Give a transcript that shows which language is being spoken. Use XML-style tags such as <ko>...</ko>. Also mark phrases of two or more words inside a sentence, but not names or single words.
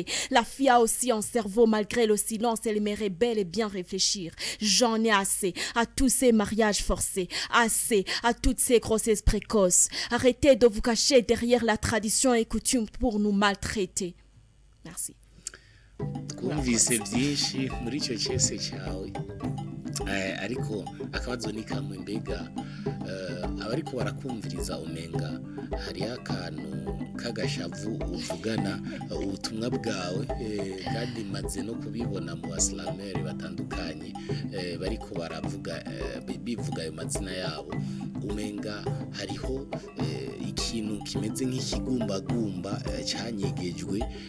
<fr>La fille a aussi un cerveau malgré le silence. Elle aimerait bel et bien réfléchir. J'en ai assez à tous ces mariages forcés. Assez à toutes ces grossesses précoces. Arrêtez de vous cacher derrière la tradition et coutume pour nous maltraiter. Merci.</fr> <rn>Twumvise byinshi muri icyo cyese cyawe ariko akabazo ni kamwe mbega abariko barakumviriza umenga hari akantu kagashavu uvugana ubutumwa bwawe kandi maze no kubibona mu baslameri batandukanye bariko baravuga bivuga ayo mazina yabo umenga hariho ikintu kimeze nk'ikigumbagumba cyanyegejwe</rn>